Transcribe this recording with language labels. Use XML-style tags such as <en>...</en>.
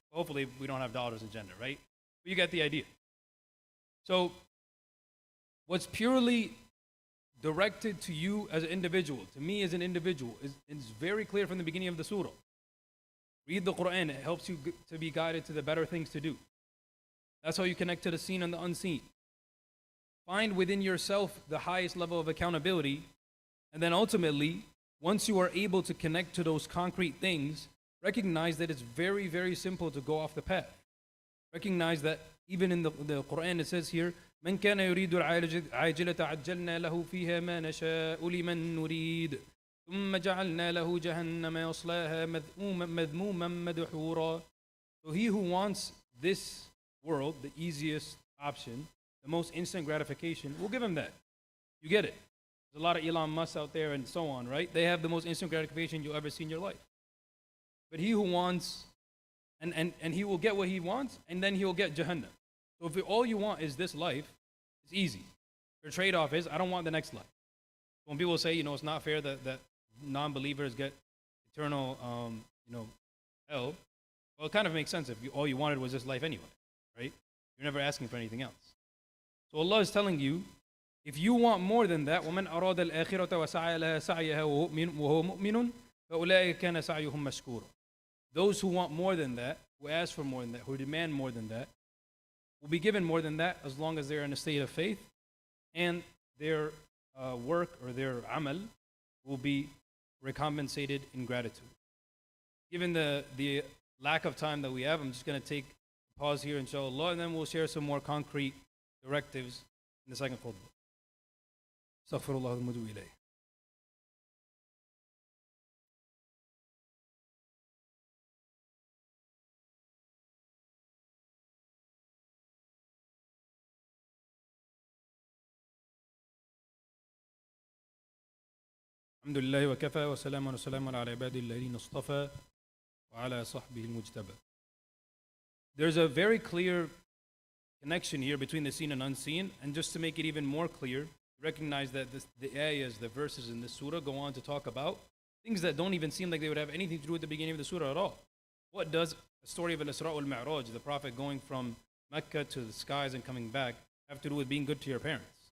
<en>Hopefully we don't have dollars in Jannah, right? But you get the idea. So what's purely directed to you as an individual, to me as an individual, is very clear from the beginning of the surah. Read the Quran, it helps you to be guided to the better things to do. That's how you connect to the seen and the unseen. Find within yourself the highest level of accountability, and then ultimately, once you are able to connect to those concrete things, recognize that it's very, very simple to go off the path. Recognize that even in the Quran it says here,</en> <ar>من كان يريد العاجلة عجلنا له فيها ما نشاء لمن نريد ثم جعلنا له جهنم يصلاها مذموما مدحورا.</ar> <en>So he who wants this world, the easiest option, the most instant gratification, we'll give him that. You get it. There's a lot of Elon Musk out there and so on, right? They have the most instant gratification you'll ever see in your life. But he who wants, and he will get what he wants, and then he will get Jahannam. So if all you want is this life, it's easy. Your trade-off is, I don't want the next life. When people say, it's not fair that non-believers get eternal, hell, well, it kind of makes sense if all you wanted was this life anyway, right? You're never asking for anything else. So Allah is telling you, if you want more than that,</en> <ar>وَمَنْ أَرَادَ الْآخِرَةَ وَسَعَيَ لَهَا سَعْيَهَا وَهُوَ مُؤْمِنٌ فَأُولَٰئِكَ كَانَ سَعْيُهُمْ مَشْكُورًا.</ar> <en>Those who want more than that, who ask for more than that, who demand more than that, will be given more than that as long as they're in a state of faith, and their work or their amal will be recompensated in gratitude. Given the lack of time that we have, I'm just going to take a pause here, inshallah, and then we'll share some more concrete directives in the second khutbah.</en> <ar>Astaghfirullah al-mudu ilayh. الحمد لله وكفى وسلام على عباده الذين اصطفى وعلى صحبه المجتبى.</ar> <en>There's a very clear connection here between the seen and unseen, and just to make it even more clear, recognize that the ayahs, the verses in this surah go on to talk about things that don't even seem like they would have anything to do with the beginning of the surah at all. What does the story of Al-Isra wal-Mi'raj, the Prophet going from Mecca to the skies and coming back, have to do with being good to your parents?</en>